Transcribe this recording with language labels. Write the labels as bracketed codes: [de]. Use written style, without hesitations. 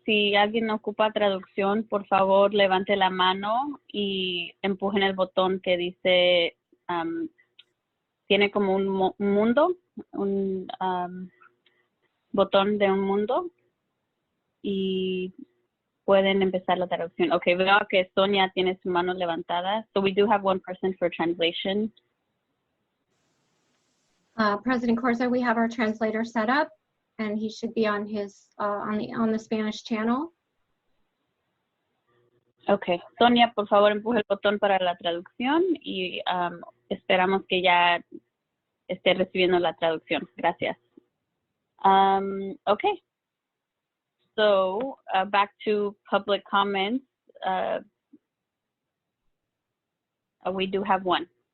[es] Si alguien ocupa traducción, por favor, levante la mano y empujen el botón que dice, tiene como un mundo, un botón de un mundo y pueden empezar la traducción. Okay, veo que Sonia tiene su mano levantada. [en] So we do have one person for translation. President Corzo, we have our translator set up, and he should be on his on the Spanish channel. [es] Okay, Sonia, por favor, empuje el botón para la traducción y esperamos que ya esté recibiendo la traducción. Gracias. [en] Okay, so back to public comments. We do have one.